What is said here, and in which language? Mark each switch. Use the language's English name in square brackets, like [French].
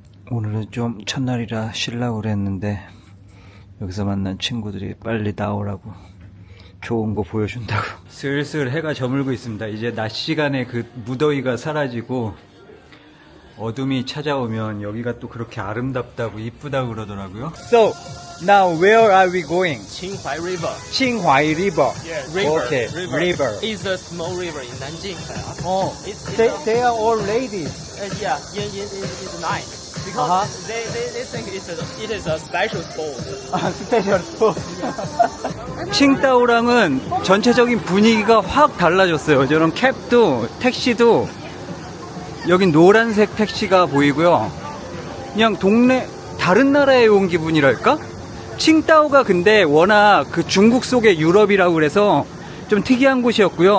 [Korean] 오늘은 좀 첫날이라 쉬려고 그랬는데 여기서 만난 친구들이 빨리 나오라고 좋은 거 보여준다고. 슬슬 해가 저물고 있습니다. 이제 낮 시간에 그 무더위가 사라지고 어둠이 찾아오면 여기가 또 그렇게 아름답다고 이쁘다고 그러더라고요. [English] So, now where are we going? Qinghai River. Qinghai River. Yeah, river. Okay, river. It's a small river in Nanjing. Oh, they are all ladies. Yeah, it's nice. Because they think it is a special sport. [Korean] 스페셜 스포. 칭따오랑은 전체적인 분위기가 확 달라졌어요. 저런 캡도 택시도 여긴 노란색 택시가 보이고요. 그냥 동네 다른 나라에 온 기분이랄까? 칭따오가 근데 워낙 그 중국 속의 유럽이라고 그래서 좀 특이한 곳이었고요.